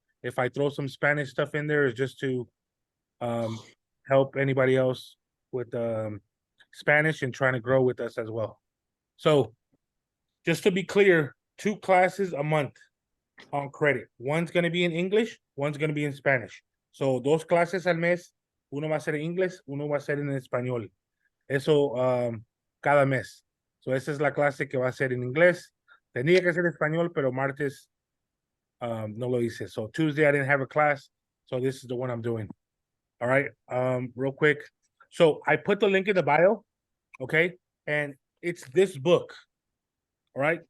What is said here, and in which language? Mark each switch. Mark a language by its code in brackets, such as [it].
[en] If I throw some Spanish stuff in there, it's just to help anybody else with Spanish and trying to grow with us as well. So just to be clear, 2 classes a month on credit. One's going to be in English, one's going to be in Spanish. [es] So 2 clases al mes, uno va a ser en inglés, uno va a ser en español. Eso cada mes. So esa es la clase que va a ser en inglés. Tenía que ser español, pero martes no lo hice. [en] So Tuesday I didn't have a class, so this is the one I'm doing. All right, real quick. So I put the link in the bio, okay? And it's this book, all right?